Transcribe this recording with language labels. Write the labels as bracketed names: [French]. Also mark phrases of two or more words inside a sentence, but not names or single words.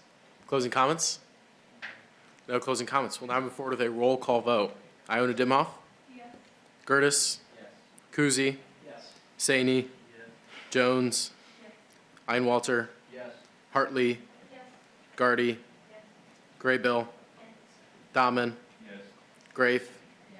[English] Closing comments? No closing comments. We'll now move forward with a roll call vote. Iona Dimhoff? Yes. Gertis? Yes. Kuzi? Yes. Saney? Yes. Jones? Yes. Einwalter? Yes. Hartley? Yes. Gardy? Yes. Graybill? Yes. Dahman? Yes. Grafe? Yes.